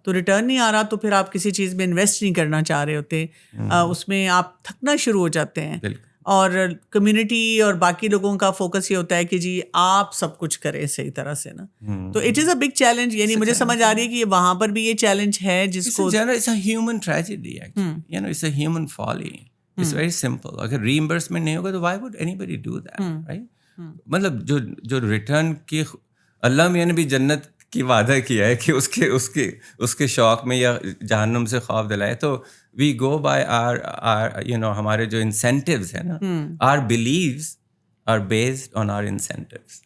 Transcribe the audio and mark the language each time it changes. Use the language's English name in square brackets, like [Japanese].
[Urdu] تو ریٹرن نہیں آ رہا تو پھر آپ کسی چیز میں انویسٹ نہیں کرنا چاہ رہے ہوتے, اس میں آپ تھکنا شروع ہو جاتے ہیں. اور کمیونٹی اور باقی لوگوں کا فوکس یہ ہوتا ہے کہ جی آپ سب کچھ کریں صحیح طرح سے نا. تو [English] It is a big challenge. [Urdu] یعنی مجھے سمجھ آ رہی ہے کہ وہاں پر بھی یہ چیلنج ہے جس کو [English] It's a human tragedy, it's a human folly. It's very simple. [Urdu] اگر ریمبرسمنٹ نہیں ہوگا تو [English] why would anybody do that, right? [Urdu] مطلب جو ریٹرن کی اللہ میاں نے بھی جنت کی وعدہ کیا ہے کہ اس کے شوق میں یا جہنم سے خوف دلائے, تو [English] we go by our [Urdu] ہمارے جو incentives ہیں نا, [English] our beliefs are based on our incentives.